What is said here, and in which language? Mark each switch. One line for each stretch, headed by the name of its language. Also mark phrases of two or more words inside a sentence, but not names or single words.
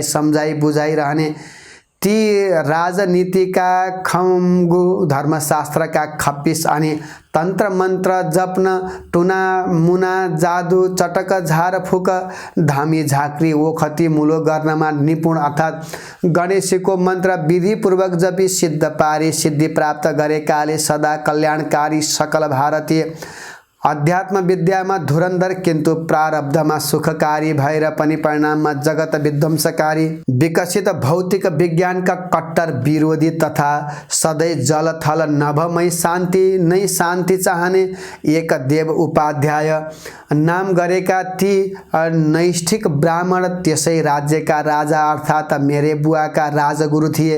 Nepali: सम्झाइ बुझाइरहने ती राजनीतिका खम्गु, धर्मशास्त्रका खप्पिस अनि तन्त्र मन्त्र जप्न, टुना मुना, जादु, चटक, झारफुक, धामी, झाँक्री, ओखती, मुलो गर्नमा निपुण अर्थात् गणेशको मन्त्र विधिपूर्वक जपी सिद्ध पारी सिद्धि प्राप्त गरेकाले सदा कल्याणकारी सकल भारतीय अध्यात्म विद्यामा धुरन्धर किन्तु प्रारब्धमा सुखकारी भएर पनि परिणाममा जगत विध्वंसकारी। विकसित भौतिक विज्ञानका कट्टर विरोधी तथा सधैँ जलथल नभमै शान्ति नै शान्ति चाहने एक देव उपाध्याय नाम गरेका ती नैष्ठिक ब्राह्मण त्यसै राज्यका राजा अर्थात् मेरे बुवाका राजगुरु थिए।